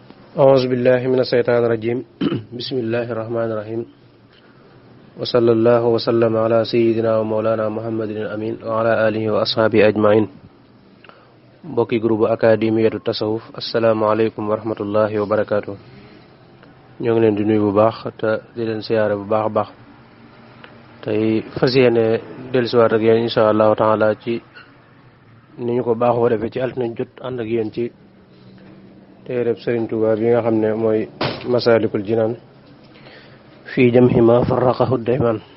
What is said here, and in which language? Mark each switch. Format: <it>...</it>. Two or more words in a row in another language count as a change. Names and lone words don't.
<ar>أعوذ بالله من الشيطان الرجيم بسم الله الرحمن الرحيم وصلى الله وسلم على سيدنا ومولانا محمد الأمين وعلى آله وأصحابه أجمعين</ar> <wo>mbokki groupe académiyatu tasawuf</wo> <ar>السلام عليكم ورحمة الله وبركاته.</ar> <wo>ñoo ngi leen di nuyu bu baax te di leen siyaare bu baax a baax tey fas yéene dellusiwaat ak yéen</wo> <ar>إن شاء الله تعالى</ar> <wo>ci ni ñu ko baaxoo defee ci altine jot ànd ak yéen ci téereb Serigne Touba bi nga xam ne mooy Masalikoul Djinane</wo> <ar>في جمع ما فرقه دائما.</ar>